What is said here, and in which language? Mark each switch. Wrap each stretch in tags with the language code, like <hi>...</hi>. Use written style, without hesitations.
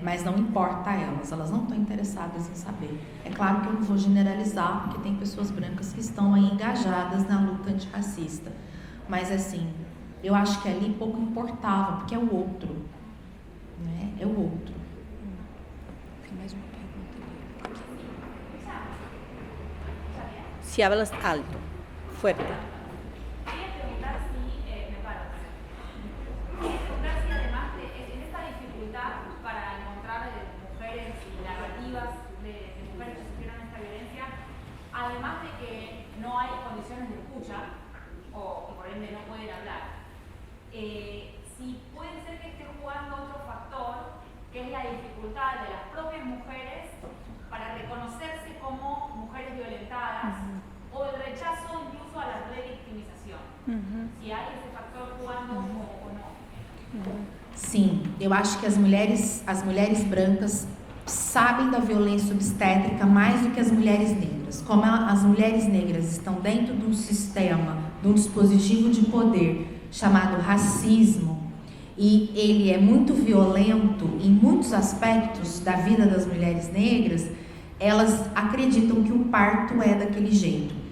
<pt>Mas não importa a elas não estão interessadas em saber. É claro que eu não vou generalizar, porque tem pessoas brancas que estão aí engajadas na luta antirracista, mas assim, eu acho que ali pouco importava, porque é o outro, né? É o outro. Tem mais uma pergunta ali.</pt> <es>Si hablas alto, fuerte. Quería preguntar si, me paro, quería preguntar si además en esta dificultad para encontrar mujeres y narrativas de mujeres que sufrieron esta violencia, además de que no hay condiciones de escucha, o que por ende no pueden hablar, si puede ser que esté jugando otro factor, que es la dificultad de las propias mujeres para reconocerse como mujeres violentadas, o el rechazo incluso a la revictimización. Si hay ese factor jugando o no.</es> <pt>Sim, eu acho que as mulheres brancas sabem da violência obstétrica mais do que as mulheres negras. Como as mulheres negras estão dentro de um sistema, de um dispositivo de poder chamado racismo, e ele é muito violento em muitos aspectos da vida das mulheres negras, elas acreditam que o parto é daquele jeito.</pt>